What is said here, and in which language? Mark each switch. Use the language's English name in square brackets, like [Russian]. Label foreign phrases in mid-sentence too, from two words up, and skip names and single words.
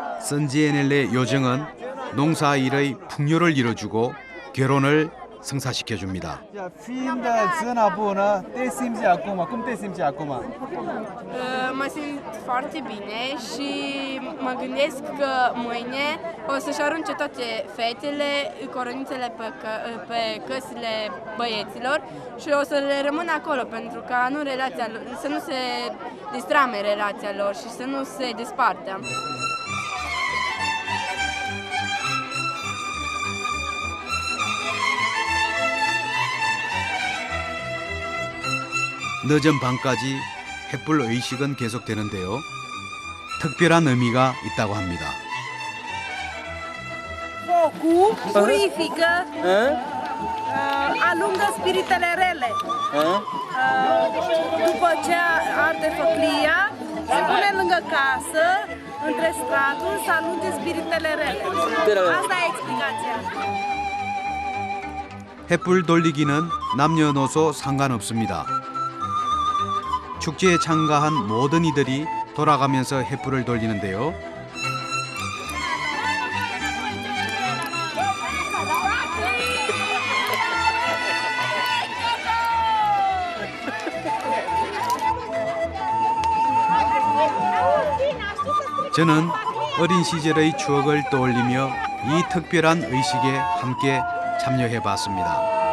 [Korean] 선지에넬레 요정은 농사일의 풍요를 이뤄주고 결혼을 성사시켜줍니다. [Romanian] Fiind zona bună, te simți acum? Cum te simți acum? Mă simt foarte bine și mă gândesc că mâine o să-și arunce toate fetele coronițele pe căsile băieților și o să le rămână acolo pentru ca să nu se distrame relația lor și să nu se despartă. [Korean] 늦은 밤까지 햇불 의식은 계속되는데요. 특별한 의미가 있다고 합니다. [Romanian] Focul purifică, alungă spiritele rele. După ce arde făclia, se pune lângă casă, între straturi, să alunge spiritele rele. Asta e explicația. [Korean] 햇불 돌리기는 남녀노소 상관없습니다. 축제에 참가한 모든 이들이 돌아가면서 햇불을 돌리는데요. 저는 어린 시절의 추억을 떠올리며 이 특별한 의식에 함께 참여해 봤습니다.